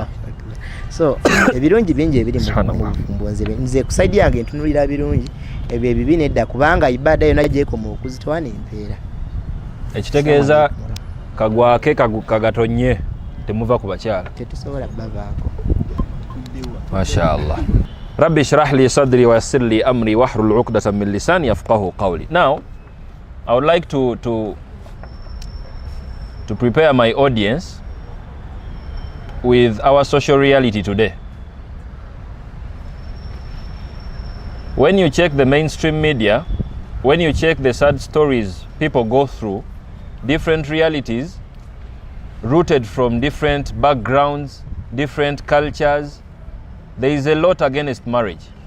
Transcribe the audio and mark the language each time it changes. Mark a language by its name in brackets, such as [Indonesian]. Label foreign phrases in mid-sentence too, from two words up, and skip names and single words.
[Ganda] So ebirungi bingi ebiri mu bufumbo nze kusaidia yange ntunulira birungi ebyo ebibi nedda kubanga ibada yonna gyekoma okuzitowa n'empeera. Ekitegeeza kagwake kagatonye temuva ku bakyala. Tetusobola bavaako. Mashallah. [Arabic] رب اشرح لي صدري ويسر لي أمري واحلل عقدة من لساني يفقهوا قولي. [English] Now, I would like to prepare my audience with our social reality today. When you check the mainstream media, when you check the sad stories people go through, different realities rooted from different backgrounds, different cultures, there is a lot against marriage.